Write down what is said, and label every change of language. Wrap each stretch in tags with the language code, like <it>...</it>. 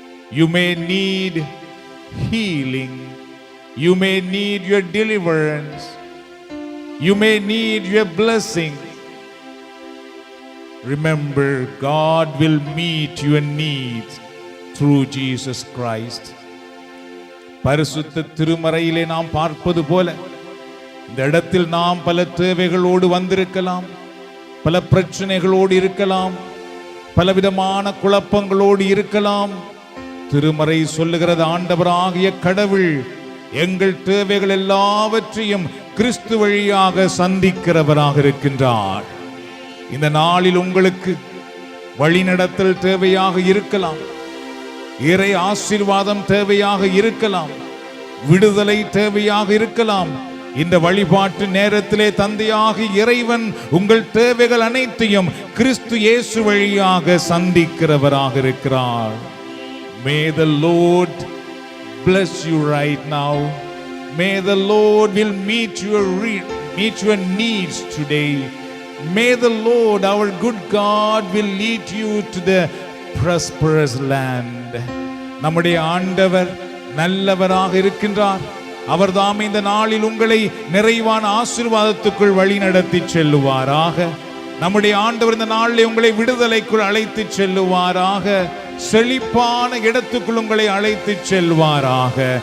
<en>You may need healing, you may need your deliverance, you may need your blessing. Remember, God will meet your needs through Jesus Christ.</en> <ta>பரிசுத்த திருமறையிலே நாம் பார்ப்பது போல இந்த இடத்தில் நாம் பல தேவைகளோடு வந்திருக்கலாம், பல பிரச்சனைகளோடு இருக்கலாம், பலவிதமான குழப்பங்களோடு இருக்கலாம். திருமறை சொல்லுகிறது, ஆண்டவராகிய கடவுள் எங்கள் தேவைகள் எல்லாவற்றையும் கிறிஸ்து வழியாக சந்திக்கிறவராக இருக்கின்றார். இந்த நாளில் உங்களுக்கு வழிநடத்தல் தேவையாக இருக்கலாம், இறை ஆசீர்வாதம் தேவையாக இருக்கலாம், விடுதலை தேவையாக இருக்கலாம். இந்த வழிபாட்டு நேரத்திலே தந்தையாகி இறைவன் உங்கள் தேவைகள் அனைத்தையும் கிறிஸ்து இயேசு வழியாக சந்திக்கிறவராக இருக்கிறார்.</ta> <en>May the Lord bless you right now. May the Lord will meet your needs today. May the Lord, our good God, will lead you to the prosperous land.</en> <ta>நம்முடைய ஆண்டவர் நல்லவராக இருக்கின்றார். அவர் தாம் இந்த நாளில் உங்களை நிறைவான ஆசீர்வாதத்துக்குள் வழி நடத்தி செல்லுவாராக. நம்முடைய ஆண்டவர் இந்த நாளில் உங்களை விடுதலைக்குள் அழைத்து செல்லுவாராக. செழிப்பான இடத்துக்குள் உங்களை அழைத்து செல்வாராக.</ta>